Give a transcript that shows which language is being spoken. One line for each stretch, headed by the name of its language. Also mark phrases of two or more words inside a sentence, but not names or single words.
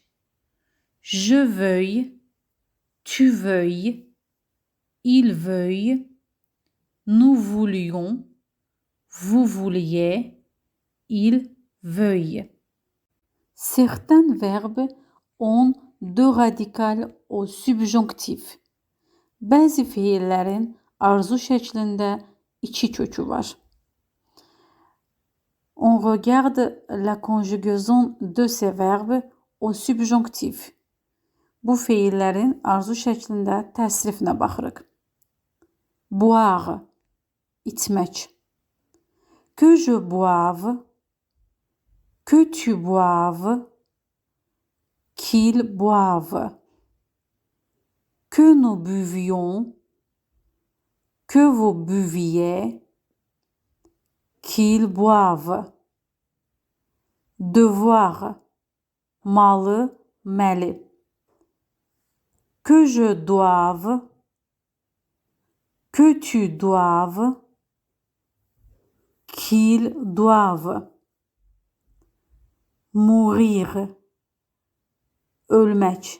French: Je veuille, tu veuilles, il veuille, nous voulions, vous vouliez, il veuille. Certains verbes ont deux radicales au subjonctif.
Azerbaijani: Bəzi feillərin arzu şəklində iki kökü var.
French: On regarde la conjugaison de ces verbes au subjonctif.
Azerbaijani: Bu feillərin arzu şəklində təsrifinə baxırıq.
French: Boire, içmək. Que je boive, que tu boives, qu'il boive. Que nous buvions, que vous buviez, qu'il boive. Devoir,
Azerbaijani: malı, məli.
French: Que je doive, que tu doives, qu'il doive. Mourir, ölmək.